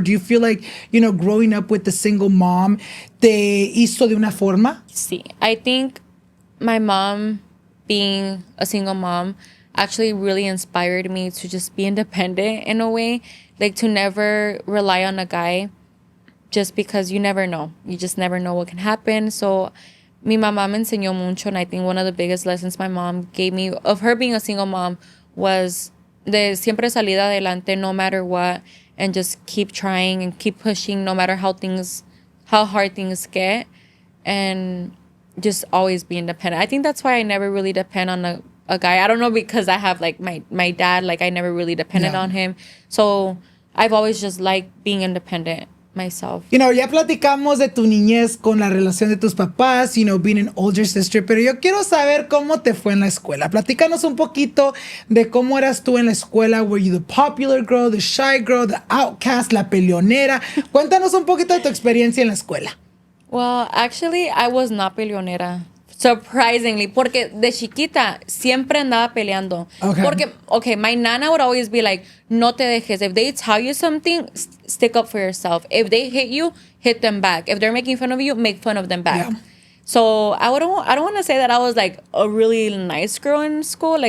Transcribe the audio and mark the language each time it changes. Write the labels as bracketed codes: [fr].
[en] Do you feel like, you know, growing up with a single mom [es] te hizo de una forma? Sí, [en] I think my mom being a single mom actually really inspired me to just be independent in a way, like to never rely on a guy. Just because you never know. You just never know what can happen. [es] So, mi mamá me enseñó mucho. [en] And I think one of the biggest lessons my mom gave me of her being a single mom was [es] de siempre salir adelante [en] no matter what. And just keep trying and keep pushing no matter how hard things get. And just always be independent. I think that's why I never really depend on a guy. I don't know, because I have like my dad. Like I never really depended on him. So, I've always just liked being independent. Myself. You know, [es] ya platicamos de tu niñez con la relación de tus papás, [en] you know, being an older sister, [es] pero yo quiero saber cómo te fue en la escuela. Platícanos un poquito de cómo eras tú en la escuela. [en] Were you the popular girl, the shy girl, the outcast, [es] la peleonera? Cuéntanos un poquito de tu experiencia en la escuela. [en] Well, actually, I was not peleonera. Surprisingly, [es] porque de chiquita siempre andaba peleando. [en] Okay. Porque, okay, my nana would always be like, [es] no te dejes. [en] If they tell you something, stick up for yourself. If they hit you, hit them back. If they're making fun of you, make fun of them back. Yeah. So I don't want to say that I was like a really nice girl in school.